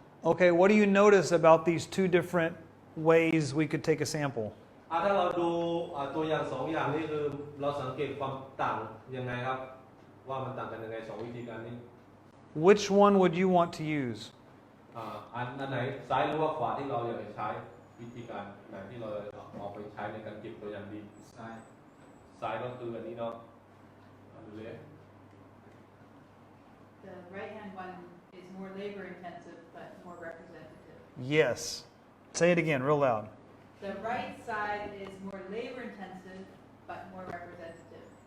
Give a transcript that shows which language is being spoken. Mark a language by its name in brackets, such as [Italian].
[English] Okay, what do you notice about these two different ways we could take a sample? [Thai] ถ้าเราดูตัวอย่างสองอย่างนี้คือเราสังเกตความต่างยังไงครับว่ามันต่างกันยังไงสองวิธีการนี้ [English] Which one would you want to use? [Thai] อันไหนซ้ายหรือว่าขวาที่เราอยากจะใช้วิธีการไหนที่เราเอาไปใช้ในการเก็บตัวอย่างดินซ้ายก็คืออันนี้เนาะดูเลย [English] The right-hand one is more labor-intensive but more representative. Yes. Say it again, real loud. The right side is more labor-intensive but more representative.